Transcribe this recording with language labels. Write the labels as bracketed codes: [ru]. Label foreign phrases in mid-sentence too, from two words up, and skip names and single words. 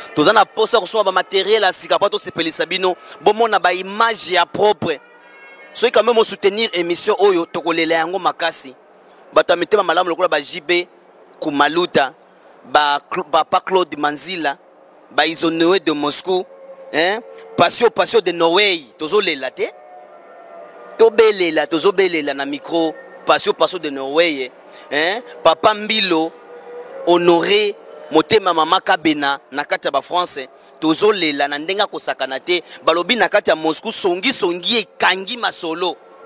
[ln] Toza na posa kosoma ba matériel ya sika, pa tosepelisa bino. Bomona ba image ya propre. Soki [fr] quand même [ln] mo [fr] soutenir émission [ln] oyo, tokolela yango makasi. Bato ya mitema malamu lokola ba J B Kumaluta, ba Cl-, Papa Claude Manzila, ba Isonoé de Moscou, hein? Passion, Passion de Norway, tozolela te. Tobelela, tozobelela na micro. Passion, Passion de Norway, hein? Papa Mbilo, Honoré, Motema Mama Kabena, na kati ya ba France, tozolela na ndenga kosakana te. Balobi na kati ya Moscou, songi songi ekangi masolo.